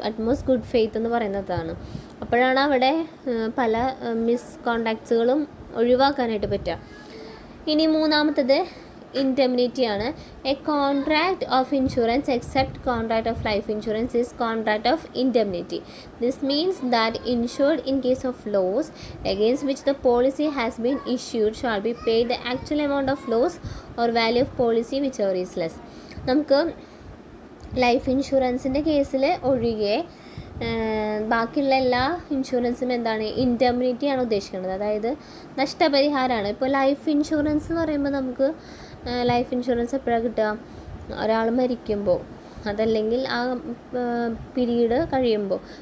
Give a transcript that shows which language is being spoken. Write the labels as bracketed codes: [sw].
[ml] Utmost good faith എന്ന് പറയുന്നതാണ്. അപ്പോഴാണ് അവിടെ പല മിസ്കോണ്ടാക്ട്സുകളും ഒഴിവാക്കാനായിട്ട് പറ്റുക. ഇനി മൂന്നാമത്തത് ഇൻഡെംനിറ്റി ആണ്. [en] A contract of insurance except contract of life insurance is contract of indemnity. This means that insured in case of loss against which the policy has been issued shall be paid the actual amount of loss or value of policy whichever is less. [ml] നമുക്ക് life ഇൻഷുറൻസിൻ്റെ കേസിൽ ഒഴികെ ബാക്കിയുള്ള എല്ലാ ഇൻഷുറൻസും എന്താണ്, ഇൻഡെംനിറ്റിയാണ് ഉദ്ദേശിക്കുന്നത്. അതായത് നഷ്ടപരിഹാരമാണ്. ഇപ്പോൾ ലൈഫ് ഇൻഷുറൻസ് എന്ന് പറയുമ്പോൾ നമുക്ക് ലൈഫ് ഇൻഷുറൻസ് എപ്പോഴാണ് കിട്ടുക, ഒരാൾ മരിക്കുമ്പോൾ, അതല്ലെങ്കിൽ ആ പീരീഡ് കഴിയുമ്പോൾ.